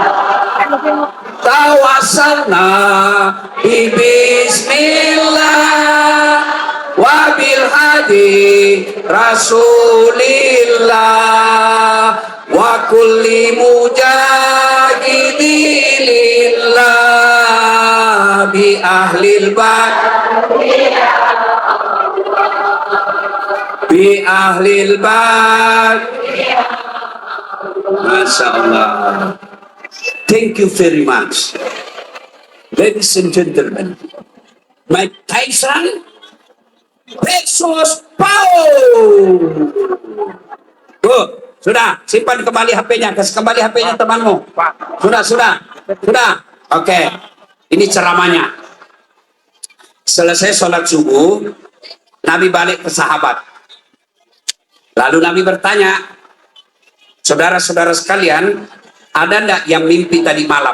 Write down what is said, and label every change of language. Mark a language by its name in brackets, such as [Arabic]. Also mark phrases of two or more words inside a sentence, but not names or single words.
[Arabic] توسلنا بسم الله وبالهادي رسول الله وكل مجاهد لله بأهل البيت ما شاء الله. [English] Thank you very much. Ladies and gentlemen, Mike Tyson versus Paul. [Indonesian] Sudah, simpan kembali HP-nya, kasih kembali HP-nya temanmu. Sudah. Oke. Ini ceramahnya. Selesai sholat subuh, Nabi balik ke sahabat. Lalu Nabi bertanya, saudara-saudara sekalian, ada enggak yang mimpi tadi malam?